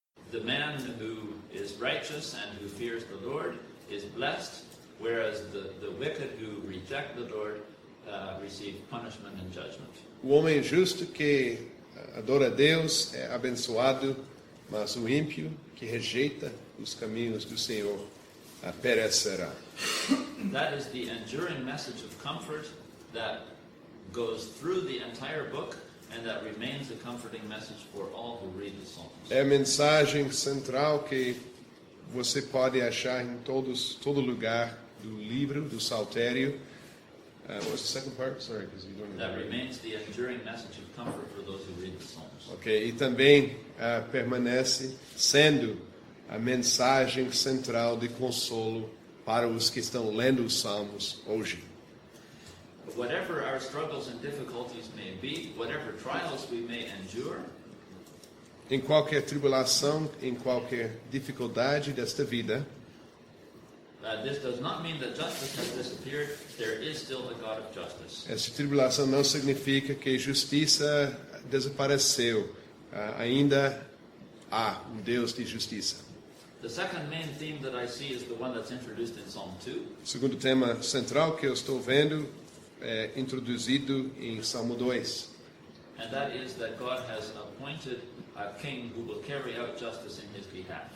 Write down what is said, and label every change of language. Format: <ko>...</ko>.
<en>The man who is righteous and who fears the Lord is blessed, whereas the wicked who reject the Lord receive punishment and judgment.</en> <pt>O homem justo que adora a Deus é abençoado, mas o ímpio que rejeita os caminhos do Senhor perecerá.</pt> <en>That is the enduring message of comfort that goes through the entire book and that remains a comforting message for all who read the Psalms.</en> <pt>É a mensagem central que você pode achar em todo lugar do livro, do Saltério.</pt> <en>What's the second part? Sorry, because you don't know. That remains the enduring message of comfort for those who read the Psalms.</en> <pt>Ok, e também permanece sendo a mensagem central de consolo para os que estão lendo os Salmos hoje.</pt> <en>Whatever our struggles and difficulties may be, whatever trials we may endure,</en> <pt>Em qualquer tribulação, em qualquer dificuldade desta vida,</pt> <en>this does not mean that justice has disappeared. There is still a God of justice.</en> <pt>essa tribulação não significa que justiça desapareceu. Ainda há um Deus de justiça.</pt> <en>The second main theme that I see is the one that's introduced in Psalm 2.</en> <pt>O segundo tema central que eu estou vendo é introduzido em Salmo 2.</pt> <en>And that is that God has appointed a king who will carry out justice in his behalf.</en>